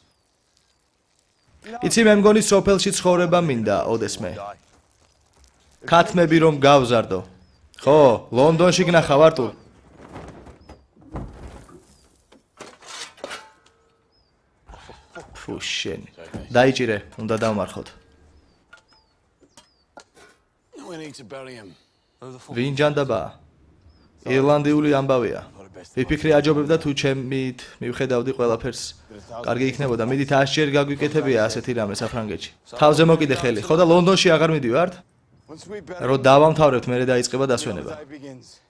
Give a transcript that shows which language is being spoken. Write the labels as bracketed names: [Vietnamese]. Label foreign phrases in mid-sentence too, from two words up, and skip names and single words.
[Georgian] იცი მე მგონი სოფელში ცხოვრება მინდა, ოდესმე. ქათმები რომ გავზარდო. ხო, ლონდონში გნახავ არტურ. ფუ შენ. დაიჭირე, უნდა დავმარხოთ. [English] We need to bury him. [Georgian] ვინ ჯანდაბა? ირლანდიული ამბავია. ვიფიქრე აჯობებდა თუ ჩემით მივხედავდი ყველაფერს. კარგი იქნებოდა, მიდით 100 ჯერ გაგვიკეთებია ასეთი რამე საფრანგეთში. თავზე მოკიდე ხელი. ხო და ლონდონში აღარ მიდივართ? [English] Once we bury [Georgian] რო დავამთავრებთ, მერე დაიწყება დასვენება. [English] day begins.